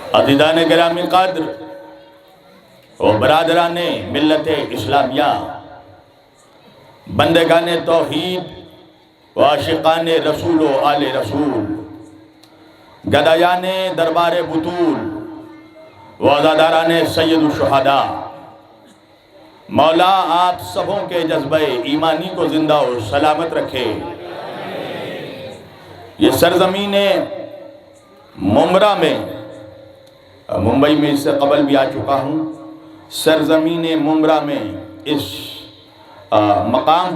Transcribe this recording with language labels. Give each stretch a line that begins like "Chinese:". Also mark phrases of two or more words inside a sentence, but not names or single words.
Urdu: عزیزان گرامی قدر و برادران ملت اسلامیہ، بندگان توحید و عاشقان رسول و آل رسول، گدایان دربار بطول و عزاداران سید الشہداء، مولا آپ سبوں کے جذبہ ایمانی کو زندہ و سلامت رکھے۔ یہ سرزمین ممبرا میں، ممبئی میں اس سے قبل بھی آ چکا ہوں، سرزمین ممبرا میں اس مقام